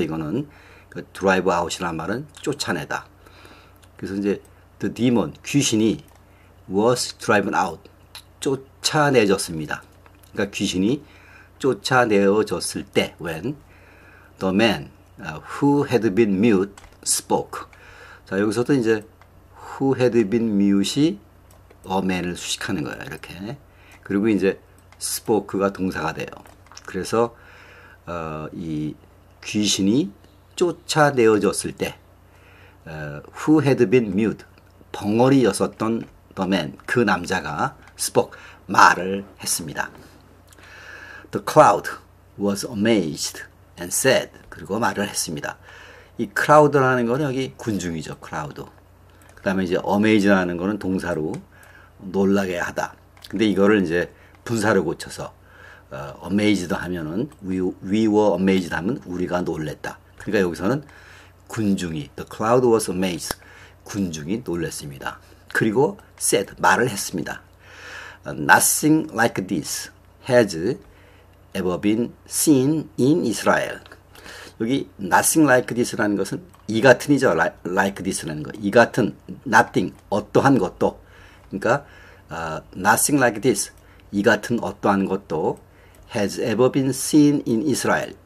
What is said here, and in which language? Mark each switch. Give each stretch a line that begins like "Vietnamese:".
Korean: 이거는 그 drive out이라는 말은 쫓아내다. 그래서 이제 the demon, 귀신이 was driven out, 쫓아내졌습니다. 그러니까 귀신이 쫓아내어졌을 때,
English: when the man who had been mute spoke.
Korean: 자, 여기서도 이제 who had been mute이 a man을 수식하는 거예요. 이렇게. 그리고 이제 spoke가 동사가 돼요. 그래서 이 귀신이 쫓아내어졌을 때
English: who had been mute,
Korean: 벙어리였었던 the man, 그 남자가 spoke, 말을 했습니다.
English: The crowd was amazed and said,
Korean: 그리고 말을 했습니다. 이 crowd라는 거는 여기 군중이죠, crowd. 그 다음에 이제 amazed라는 거는 동사로 놀라게 하다. 근데 이거를 이제 분사를 고쳐서 amazed 하면은 we were amazed 하면 우리가 놀랬다. 그러니까 여기서는 군중이,
English: the crowd was amazed,
Korean: 군중이 놀랬습니다. 그리고 said, 말을 했습니다.
English: Nothing like this has ever been seen in Israel.
Korean: 여기 nothing like this라는 것은 이 같은이죠. like this라는 거. 이 같은, nothing, 어떠한 것도.
English: 그러니까 nothing like this,
Korean: 이 같은 어떠한 것도
English: has ever been seen in Israel.